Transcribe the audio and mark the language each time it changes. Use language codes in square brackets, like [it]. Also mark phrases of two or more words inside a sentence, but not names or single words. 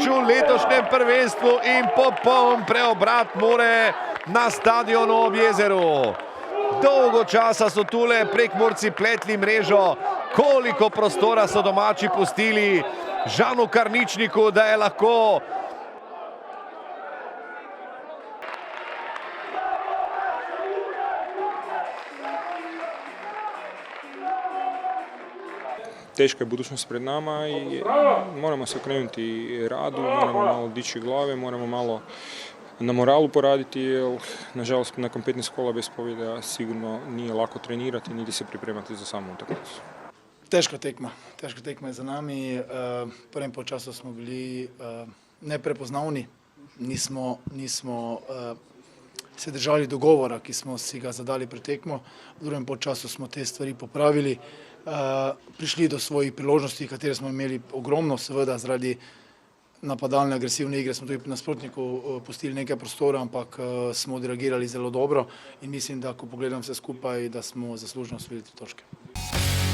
[sl] v letošnjem prvenstvu in popoln preobrat Mure na stadionu ob jezeru. Dolgo časa so tule Prekmurci pletli mrežo, koliko prostora so domači pustili Žanu Karničniku, da je lahko [hr] teška je budućnost pred nama i moramo se okrenuti radu, moramo malo dići glave, moramo malo na moralu poraditi, jer nažalost nakon 15 kola bez pobjede sigurno nije lako trenirati niti se pripremati za samu utakmicu. [sl] Teška tekma je za nami. V prvem polčasu smo bili neprepoznavni, nismo se držali dogovora, ki smo si ga zadali pred tekmo. V drugem polčasu smo te stvari popravili, prišli do svojih priložnosti, katere smo imeli ogromno, seveda zaradi napadalne, agresivne igre smo tudi nasprotniku pustili nekaj prostora, ampak smo odreagirali zelo dobro in mislim, da ko pogledam vse skupaj, da smo zaslužno osvojili 3 točke.